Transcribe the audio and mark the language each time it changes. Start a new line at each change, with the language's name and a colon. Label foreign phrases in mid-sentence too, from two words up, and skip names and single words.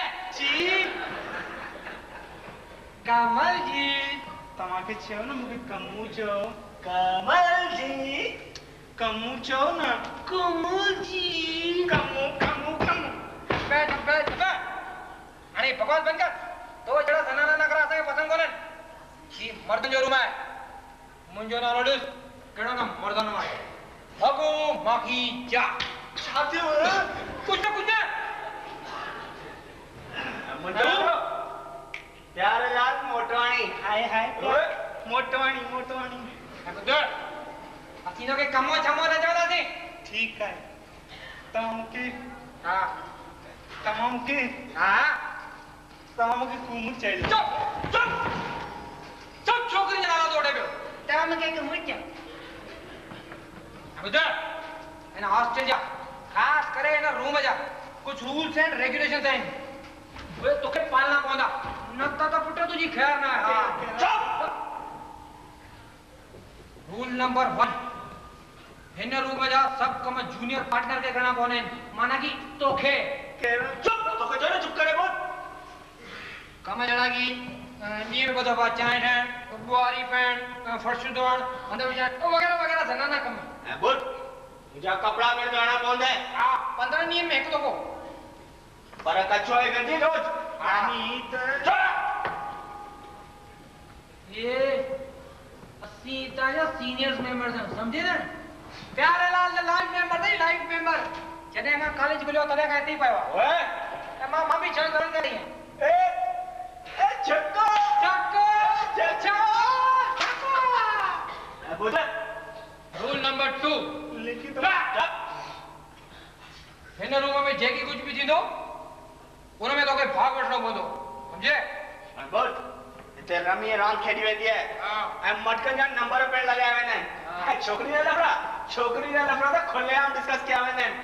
Sindhi: जी कमल जी, तव्हांखे चयो न मूंखे कमू चयो। कमल जी, कमू चयो न। कमल जी, कमू कमू कमू। बैठ। हाणे बकवास बंद कर। तो जड़ा सनाना न करा असांखे पसंदि कोन्हनि। ही मर्दनि जो रूम आहे। मुंहिंजो नालो ॾिस, कहिड़ो न मर्दनि मां भॻो माखी जा। छा थियो? कुछ न मुंहिंजो प्यारे लाल मोटवाणी। हाय हाय मोटवाणी। असीं हिनखे कमो छमो न चवंदासीं। ठीकु आहे। तव्हां मूंखे हा कूमू चइजो। चुप छोकिरी जो नालो तोड़े पियो। तव्हां मूंखे कमु चयो। ॿुधर हिन हॉस्टल जा ख़ासि करे हिन रूम जा कुछ
English: rules and regulations
Sindhi: आहिनि, उहे तोखे पालना पवंदा, न त पुट तुंहिंजी ख़ैर न आहे।
English: rule number
Sindhi: 1, हिन रूम जा सभु कम
English: junior partner
Sindhi: खे करणा पवंदा आहिनि। माना कि तोखे। तोखे चयो न चुप करे बोल। कम जहिड़ा कि ॾींहं में 2 दफ़ा चांहि ठाहिण, ॿुआरी पाइण, फर्श धोइण, हंध विझण वग़ैरह वग़ैरह सनाना कम। ऐं बोल मुंहिंजा कपिड़ा पिण धोइणा पवंदा। हा, 15 ॾींहंनि में 1 दफ़ो। पर कचो आहे गंदी रोज। ये असीं तव्हांजा
English: seniors members
Sindhi: आहियूं, सम्झे न? प्यारे लाल जो
English: life member
Sindhi: नहीं,
English: life member.
Sindhi: जॾहिं खां कॉलेज खुलियो तॾहिं खां हिते ई पियो आहे। ओए मां बि 6 साल करी ए छक्को बोल।
English: rule number
Sindhi: 2, लिखी तो हिन रूम में जेकी कुछ भी थींदो उन में तोखे भाग वठणो पवंदो, सम्झे? बोल हिते रमी रांदि खेॾी वेंदी आहे ऐं मटकनि जा नंबर पिण लॻाया वेंदा आहिनि। छोकिरी जा लफड़ा त खुलेआम डिस्कस कया वेंदा आहिनि।